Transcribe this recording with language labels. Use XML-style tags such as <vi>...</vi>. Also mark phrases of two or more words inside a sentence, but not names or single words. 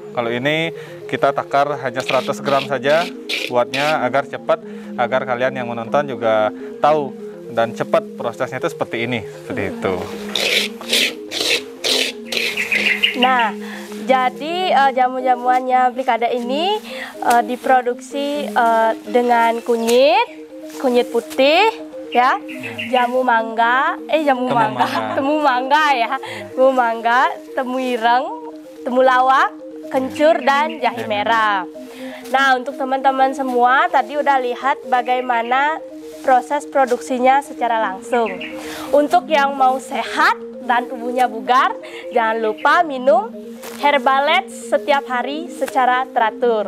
<id>Kalau ini kita takar hanya 100 gram saja buatnya agar cepat, agar kalian yang menonton juga tahu dan cepat prosesnya itu seperti ini, seperti itu. Nah, jadi jamu-jamuannya Blikada ini diproduksi dengan kunyit putih, ya, temu mangga, temu ireng, temu lawak, kencur dan jahe merah. Nah, untuk teman-teman semua tadi udah lihat bagaimana proses produksinya secara langsung. Untuk yang mau sehat dan tubuhnya bugar, jangan lupa minum Herbalets setiap hari secara teratur.</id>